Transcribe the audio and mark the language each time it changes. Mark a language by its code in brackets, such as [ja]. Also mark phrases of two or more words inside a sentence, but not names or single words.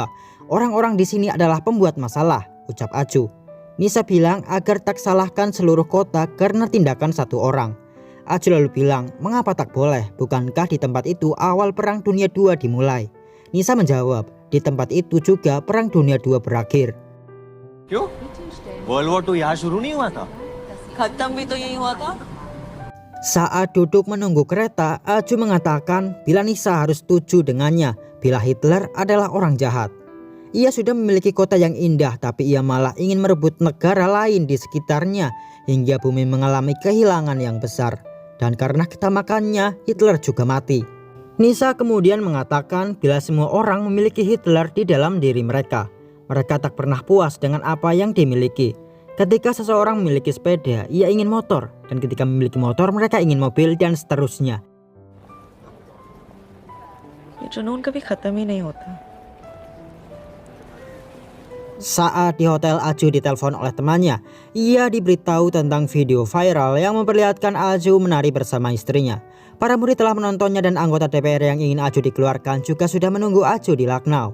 [id] Orang-orang di sini adalah pembuat masalah, ucap Aju. Nisa bilang agar tak salahkan seluruh kota karena tindakan satu orang. Aju lalu bilang, mengapa tak boleh? Bukankah di tempat itu awal Perang Dunia II dimulai? Nisa menjawab, di tempat itu juga Perang Dunia II berakhir. [hi] क्यों? [en] World War II [hi] यहाँ शुरू नहीं हुआ था? खत्म भी तो यही हुआ था। [id] Saat duduk menunggu kereta, Aju mengatakan bila Nisa harus setuju dengannya bila Hitler adalah orang jahat. Ia sudah memiliki kota yang indah, tapi ia malah ingin merebut negara lain di sekitarnya hingga bumi mengalami kehilangan yang besar. Dan karena ketamakannya, Hitler juga mati. Nisa kemudian mengatakan bila semua orang memiliki Hitler di dalam diri mereka. Mereka tak pernah puas dengan apa yang dimiliki. Ketika seseorang memiliki sepeda, ia ingin motor. Dan ketika memiliki motor, mereka ingin mobil dan seterusnya. [hi] ये जुनून कभी खत्म ही नहीं होता। [id] Saat di hotel, Aju ditelepon oleh temannya. Ia diberitahu tentang video viral yang memperlihatkan Aju menari bersama istrinya. Para murid telah menontonnya dan anggota DPR yang ingin Aju dikeluarkan juga sudah menunggu Aju di Lucknow.